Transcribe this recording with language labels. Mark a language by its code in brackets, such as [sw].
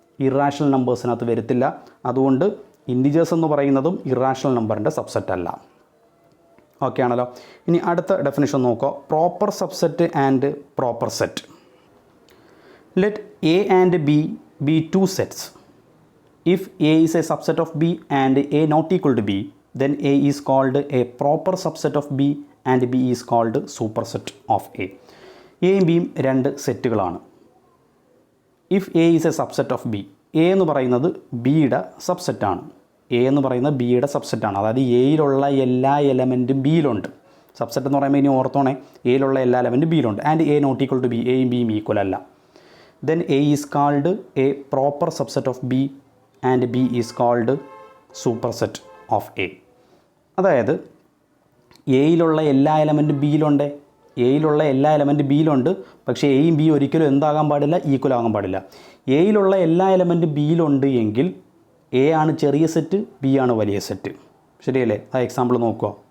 [ml] Irrational നമ്പേഴ്സിനകത്ത് വരത്തില്ല. അതുകൊണ്ട് integers എന്ന് പറയുന്നതും ഇറാഷണൽ നമ്പറിൻ്റെ സബ്സെറ്റ് അല്ല. ഓക്കെ ആണല്ലോ. ഇനി അടുത്ത ഡെഫിനിഷൻ നോക്കുക. Proper subset and proper set. [en] Let A and B be two sets. If A is a subset of B and A not equal to B, then A is called a proper subset of B and B is called superset of A. [ml] എയും ബിയും രണ്ട് സെറ്റുകളാണ്. [en] if A is a subset of B, [ml] A എന്ന് പറയുന്നത് ബിയുടെ സബ്സെറ്റാണ്. A എന്ന് പറയുന്നത് ബിയുടെ സബ്സെറ്റാണ്. അതായത് എയിലുള്ള എല്ലാ എലമെൻറ്റും ബിയിലുണ്ട്. സബ്സെറ്റ് എന്ന് പറയുമ്പോൾ ഇനി ഓർത്തോണേ, എയിലുള്ള എല്ലാ എലമെൻറ്റും ബിയിലുണ്ട്. [en] and A not equal to B, [ml] എയും ബിയും ഈക്വൽ അല്ല. [en] then A is called a proper subset of B and B is called superset of A. [ml] അതായത് എയിലുള്ള എല്ലാ എലമെൻറ്റും ബിയിലുണ്ട്, എയിലുള്ള എല്ലാ എലമെൻറ്റും ബിയിലുണ്ട്. പക്ഷേ എയും ബി ഒരിക്കലും എന്താകാൻ പാടില്ല? ഈക്വൽ ആകാൻ പാടില്ല. എയിലുള്ള എല്ലാ എലമെൻറ്റും ബിയിലുണ്ട് എങ്കിൽ എ ആണ് ചെറിയ സെറ്റ്, ബി ആണ് വലിയ സെറ്റ്. ശരിയല്ലേ? ആ എക്സാമ്പിൾ നോക്കുക.